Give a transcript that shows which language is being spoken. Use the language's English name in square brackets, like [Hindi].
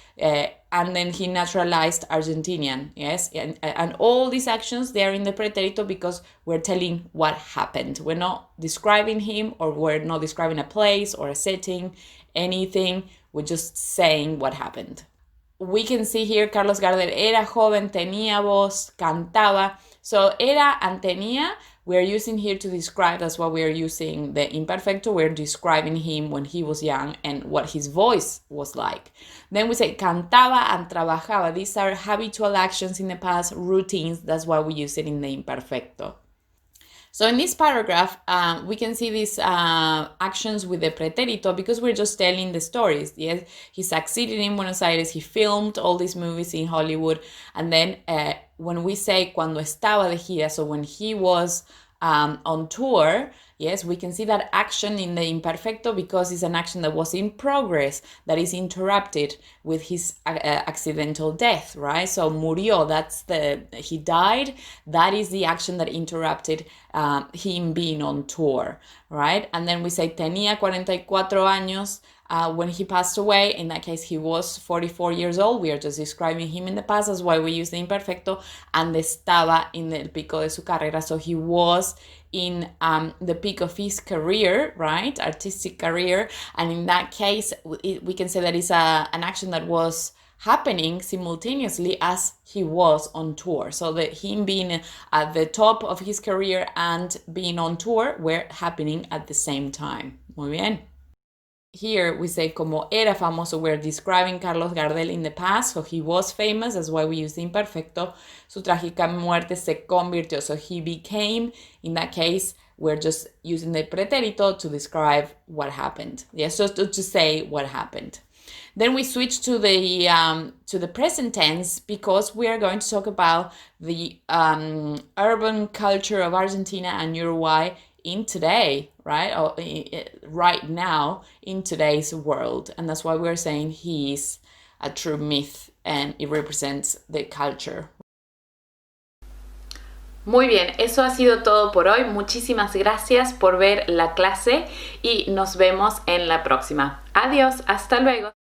[English] And then he naturalized Argentinian, yes? And all these actions, they're in the pretérito because we're telling what happened. We're not describing him, or we're not describing a place or a setting, anything. We're just saying what happened. We can see here [Spanish] Carlos Gardel era joven, tenía voz, cantaba. [English] So era and tenía, we're using here to describe, that's why we're using the imperfecto. We're describing him when he was young and what his voice was like. Then we say cantaba and trabajaba. These are habitual actions in the past, routines. That's why we use it in the imperfecto. So in this paragraph, we can see these actions with the pretérito because we're just telling the stories. Yes, he succeeded in Buenos Aires. He filmed all these movies in Hollywood. And then when we say [Spanish] cuando estaba de gira, [English] so when he was on tour, Yes, we can see that action in the imperfecto because it's an action that was in progress, that is interrupted with his accidental death, right? So murió, he died. That is the action that interrupted him being on tour, right? And then we say [Spanish] tenía 44 años [English] when he passed away. In that case, he was 44 years old. We are just describing him in the past. That's why we use the imperfecto. [Spanish] And estaba en el pico de su carrera. [English] So he was in the peak of his career, right? Artistic career. And in that case, we can say that it's an action that was happening simultaneously as he was on tour. So that him being at the top of his career and being on tour were happening at the same time. [Spanish] Muy bien. [English] Here we say [Spanish] como era famoso, [English] we're describing Carlos Gardel in the past, so he was famous, that's why we use the imperfecto. [Spanish] Su trágica muerte se convirtió, [English] so he became, in that case, we're just using the pretérito to describe what happened. Yes, just to say what happened. Then we switch to the present tense because we are going to talk about the urban culture of Argentina and Uruguay in today, right? Or right now in today's world. And that's why we're saying he is a true myth and it represents the culture. [Spanish] Muy bien, eso ha sido todo por hoy. Muchísimas gracias por ver la clase y nos vemos en la próxima. Adiós, hasta luego.